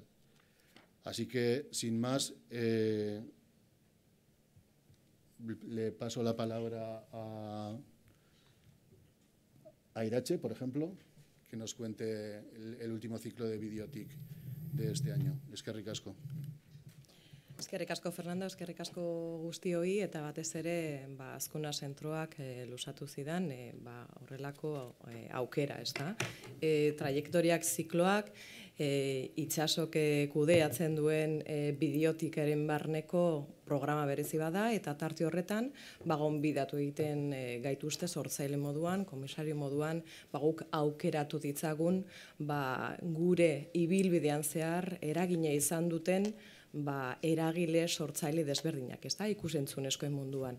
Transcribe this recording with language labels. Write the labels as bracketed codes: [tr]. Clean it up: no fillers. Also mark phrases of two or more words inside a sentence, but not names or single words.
[es] Así que, sin más, le paso la palabra a Irache, por ejemplo, que nos cuente el último ciclo de Videotic de este año. [eu] Eskerrik asko. Eskerrik asko, Fernando, eskerrik asko guztioi, eta batez ere Azkuna zentroak lusatu zidan horrelako aukera, ez da? Trajektoriak zikloak, itsasok kudeatzen duen Bideotikaren barneko programa berezi bada, eta tarte horretan gonbidatu egiten gaituzte sortzaile moduan, komisario moduan, guk aukeratu ditzagun gure ibilbidean zehar eragina izan duten eragile sortzaile desberdinak, ez da, ikusentzunezkoen munduan.